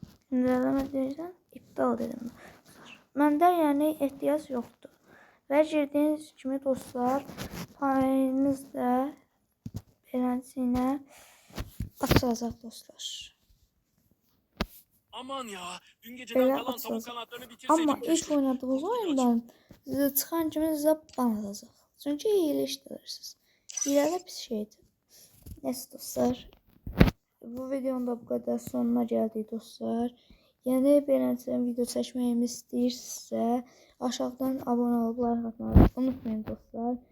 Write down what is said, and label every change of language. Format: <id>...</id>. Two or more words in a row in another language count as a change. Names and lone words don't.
<az>Güncelleme deyirsən, iptal dedim. Məndə yəni ehtiyac yoxdur. Və girdiyiniz kimi dostlar, panelimiz də beləsinə açılacaq dostlar.</az> <tr>Aman ya, dün geceden</tr> <az>Belə</az> <tr>kalan tavuk</tr> <az>açılacaq.</az> <tr>kanatlarını bitirseydim</tr> <az>Amma</az> <tr>keşke.</tr> <az>ilk oynadığınız</az> <tr>Kurt gibi</tr> <az>oyundan sizə çıxan kimi sizə ban atacaq. Çünki hiylə işlədirsiniz. Hiylə də pis şeydir. Neyse dostlar.</az> <tr>Bu videonun da bu kadar sonuna geldik dostlar.</tr> <az>Yeni beğendiğiniz video çekməyimi istəyirsinizsə aşağıdan abone olub like atmayı unutmayın dostlar.</az>